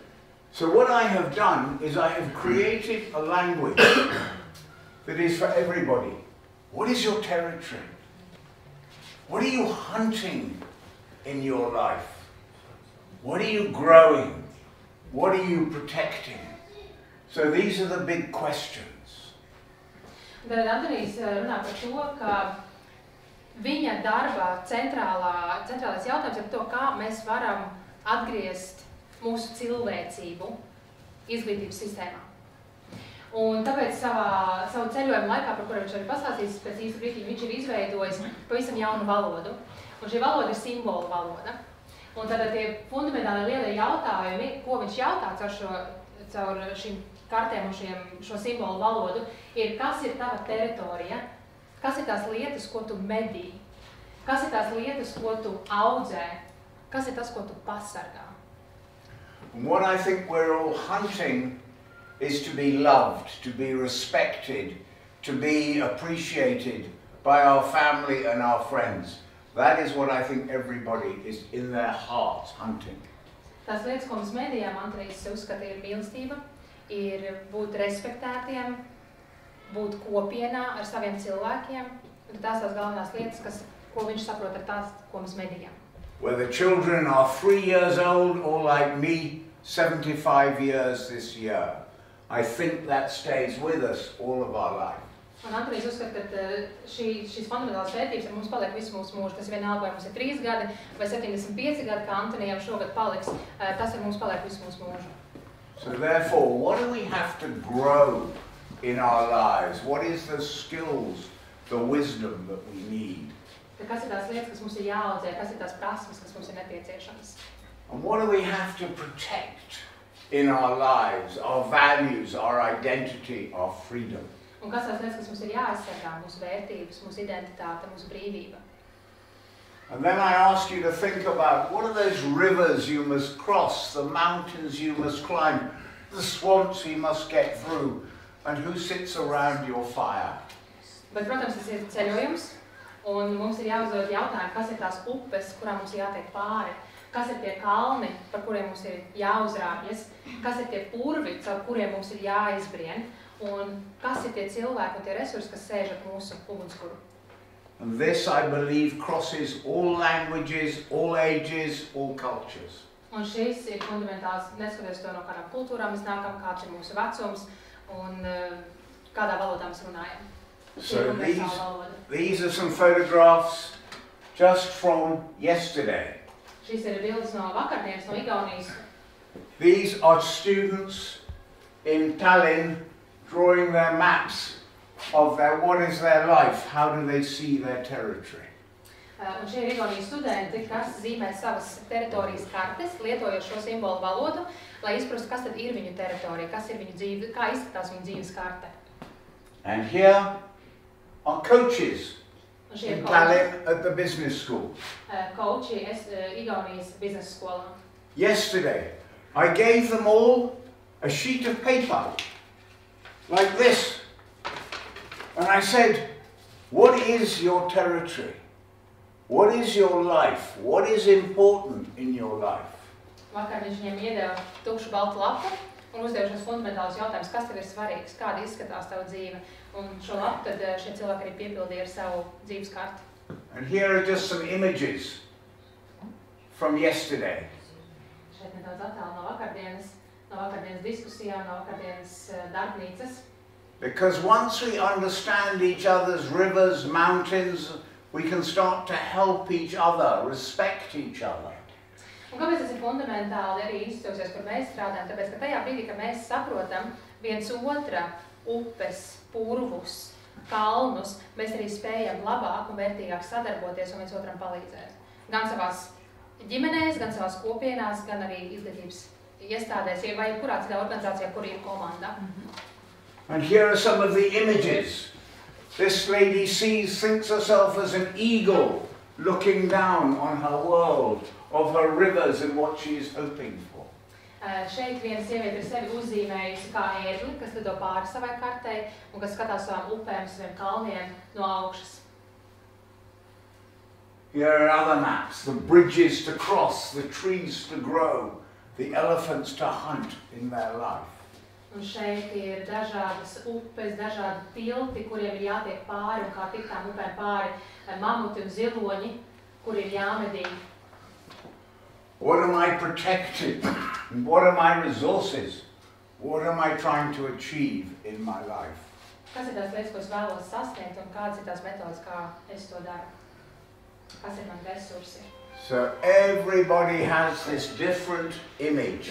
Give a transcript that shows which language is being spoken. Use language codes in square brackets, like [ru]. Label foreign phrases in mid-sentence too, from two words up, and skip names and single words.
[en] So what I have done is I have created a language that is for everybody. What is your territory? What are you hunting in your life? What are you growing? What are you protecting? So these are the big questions. [lv] Tad Antonijs runā par to, ka viņa darbā centrālais jautājums ir to, kā mēs varam atgriezt mūsu cilvēcību izglītības sistēmā. Un tāpēc savu ceļojumu laikā, par kuru viņš arī pastāstīs, pēc īsta brīdī viņš ir izveidojis pavisam jaunu valodu. Un šī valoda ir simbolu valoda. Un tātad tie fundamentāli lielie jautājumi, ko viņš jautā caur šīm kartēm un šo simbolu valodu, ir, kas ir tava teritorija, kas ir tās lietas, ko tu medī, kas ir tās lietas, ko tu audzē, kas ir tas, ko tu pasargā. [en] And what I think we're all hunting is to be loved, to be respected, to be appreciated by our family and our friends. That is what I think everybody is in their hearts hunting. [lv] Tās lietas, ko mēs medījām, Antonijs uzskata, ir mīlestība, ir būt respektētiem, būt kopienā ar saviem cilvēkiem. Un tās galvenās lietas, ko viņš saprot ar tās, ko mēs medījam. [en] Whether children are 3 years old or like me, 75 years this year, I think that stays with us all of our life. [lv] Un Antonijs uzskata, ka šīs fundamentālās vērtības ar mums paliek visu mūsu mūžu. Tas vienalga, vai mums ir 3 gadi vai 75 gadi, kā Antonijam šogad paliks, tas ar mums paliek visu mūsu mūžu. [en] So therefore, what do we have to grow in our lives? What is the skills, the wisdom that we need? [lv] Kas ir tās lietas, kas mums ir jāaudzē, kas ir tās prasmes, kas mums ir nepieciešamas? [en] And what do we have to protect in our lives, our values, our identity, our freedom? [lv] Un kas tās lietas, kas mums ir jāaizsargā, mūsu vērtības, mūsu identitāte, mūsu brīvība? [en] And then I ask you to think about what are those rivers you must cross, the mountains you must climb, the swamps you must get through, and who sits around your fire? [lv] Bet, protams, tas ir ceļojums, un mums ir jāuzdod jautājumu, kas ir tās upes, kurām mums ir jātiek pāri, kas ir tie kalni, par kuriem mums ir jāuzrāpjas, kas ir tie purvi, caur kuriem mums ir jāizbrien, un kas ir tie cilvēki un tie resursi, kas sēž ap mūsu ugunskura. [en] And this, I believe, crosses all languages, all ages, all cultures. [lv] Un šis ir fundamentāls, neskatoties to no kādām kultūrām mēs nākam, kāds ir mūsu vecums un kādā valodā mēs runājam. [en] So these are some photographs just from yesterday. [lv] Šīs ir bildes no vakardienas, no Igaunijas. [en] These are students in Tallinn drawing their maps of what is their life, how do they see their territory. [lv] Un šie ir Igaunijas studenti, kas zīmē savas teritorijas kartes, lietojot šo simbolu valodu, lai izprastu, kas tad ir viņu teritorija, kas ir viņu dzīve, kā izskatās viņu dzīves karte. [en] And here are coaches in Tallinn at the business school. [lv] Coachi Igaunijas biznesa skolā. [en] Yesterday, I gave them all a sheet of paper like this. And I said, what is your territory? What is your life? What is important in your life? [lv] Vakar viņš viņiem iedeva tukšu baltu lapu un uzdeva šos fundamentālus jautājumus, kas tev ir svarīgs, kāda izskatās tava dzīve. Un šo lapu tad šie cilvēki arī piepildīja ar savu dzīves karti. [en] And here are just some images from yesterday. [lv] Šeit nedaudz attēlu no vakardienas diskusijām, no vakardienas darbnīcas. [en] Because once we understand each other's rivers, mountains, we can start to help each other, respect each other. [lv] Un kāpēc tas ir fundamentāli arī institūcijās, kur mēs strādājam? Tāpēc, ka tajā brīdī, ka mēs saprotam viens otra upes, purvus, kalnus, mēs arī spējam labāk un vērtīgāk sadarboties un viens otram palīdzēt. Gan savās ģimenēs, gan savās kopienās, gan arī izglītības iestādēs, vai kurā citā organizācijā, kur ir komanda. [en] And here are some of the images. This lady thinks herself as an eagle looking down on her world, of her rivers and what she is hoping for. [lv] Šeit viena sieviete ir sevi uzzīmējusi kā ērgli, kas lido pāri savai kartei un kas skatās savām upēm, saviem kalniem no augšas. [en] Here are other maps, the bridges to cross, the trees to grow, the elephants to hunt in their life. [lv] Un šeit ir dažādas upes, dažādi tilti, kuriem ir jātiek pāri un kā tikt tām upēm pāri, mamuti un ziloņi, kur ir jāmedī. [en] What am I protecting? What are my resources? What am I trying to achieve in my life? [lv] Kas ir tās lietas, ko es vēlos sasniegt un kādas ir tās metodas, kā es to daru? Kas ir mani resursi? [en] So everybody has this different image.